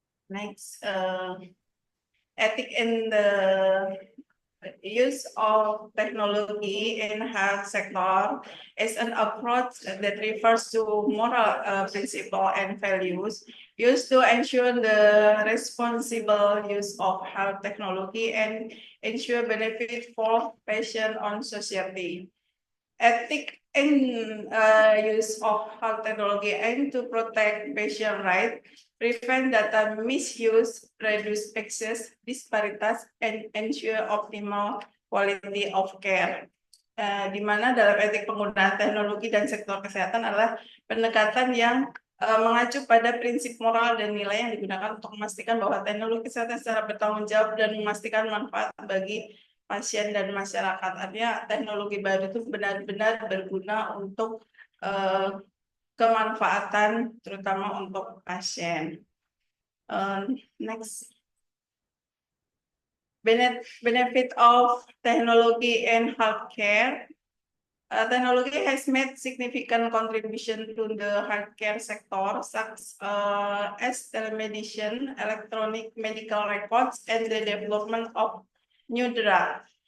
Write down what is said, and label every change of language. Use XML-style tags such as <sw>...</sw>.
<en>Next, ethic in the use of technology in health sector is an approach that refers to moral principle and values used to ensure the responsible use of health technology and ensure benefit for patient on society. Ethic in use of health technology aim to protect patient rights, prevent data misuse, reduce access disparitas, and ensure optimal quality of care.</en> <id>Di mana dalam etik penggunaan teknologi dan sektor kesehatan adalah pendekatan yang mengacu pada prinsip moral dan nilai yang digunakan untuk memastikan bahwa teknologi kesehatan secara bertanggung jawab dan memastikan manfaat bagi pasien dan masyarakat. Artinya teknologi baru itu benar-benar berguna untuk kemanfaatan terutama untuk pasien.</id> <en>Next. Benefit of technology in healthcare. Technology has made significant contribution to the healthcare sector, such as telemedicine, electronic medical records, and the development of new drugs.</en>